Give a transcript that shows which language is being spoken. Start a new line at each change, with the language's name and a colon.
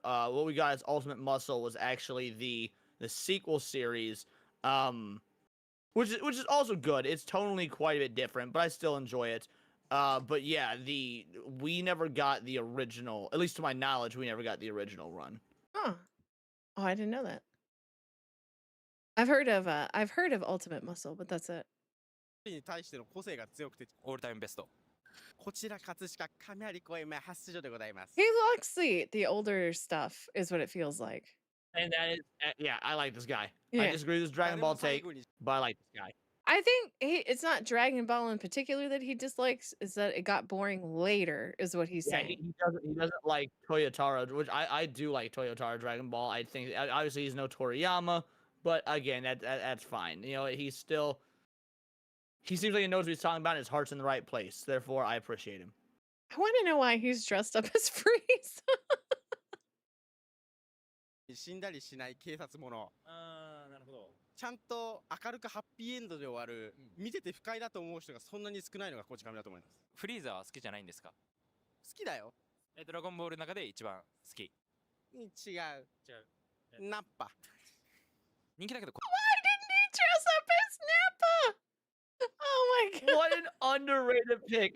English: What we got as Ultimate Muscle was actually the sequel series, which is also good. It's tonally quite a bit different, but I still enjoy it. But yeah, we never got the original. At least to my knowledge, we never got the original run. Huh. Oh, I didn't know that. I've heard of Ultimate Muscle, but that's it.
Japanese: に対しての個性が強くてオールタイムベスト。こちら葛飾亀有公園前発出所でございます。
English: He likes the older stuff, is what it feels like. And that is, yeah, I like this guy. Yeah. I disagree with this Dragon Ball take, but I like this guy. I think it's not Dragon Ball in particular that he dislikes, is that it got boring later, is what he's Yeah, saying. he doesn't like Toyotaro, which I do like Toyotaro Dragon Ball. I think obviously he's no Toriyama, but again, that's fine. You know, he seems like he knows what he's talking about and his heart's in the right place. Therefore, I appreciate him. I want to know why he's dressed up as Freeze.
Japanese: 死んだりしない警察もの。あー、なるほど。ちゃんと明るくハッピーエンドで終わる、見てて不快だと思う人がそんなに少ないのがこち亀だと思います。フリーザーは好きじゃないんですか？好きだよ。ドラゴンボールの中で一番好き。違う。ナッパ。人気だけど。
English: Why didn't he dress up as Nappa? Oh my god. What an underrated pick.